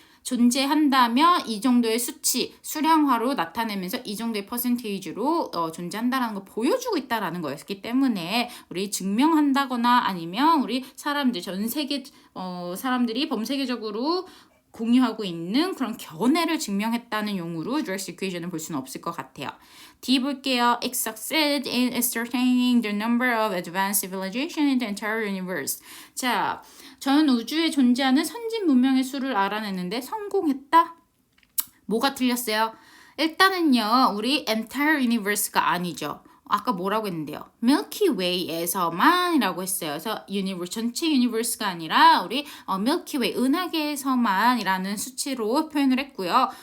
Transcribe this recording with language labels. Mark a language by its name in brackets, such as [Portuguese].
[Korean] 존재한다면 이 정도의 수량화로 나타내면서 이 정도의 퍼센테이지로 존재한다라는 걸 보여주고 있다라는 거였기 때문에 우리 증명한다거나 아니면 우리 사람들 전 세계 사람들이 범세계적으로 공유하고 있는 그런 견해를 증명했다는 용어로 Drake's equation을 볼 수는 없을 것 같아요. D 볼게요. [English] It succeeded in ascertaining the number of advanced civilizations in the entire universe. [Korean] 자, 전 우주에 존재하는 선진 문명의 수를 알아내는데 성공했다? 뭐가 틀렸어요? 일단은요, 우리 [English] entire universe [Korean] 가 아니죠. 아까 뭐라고 했는데요? Milky Way에서만이라고 했어요. 그래서 전체 유니버스가 아니라 우리 Milky Way 은하계에서만이라는 수치로 표현을 했고요.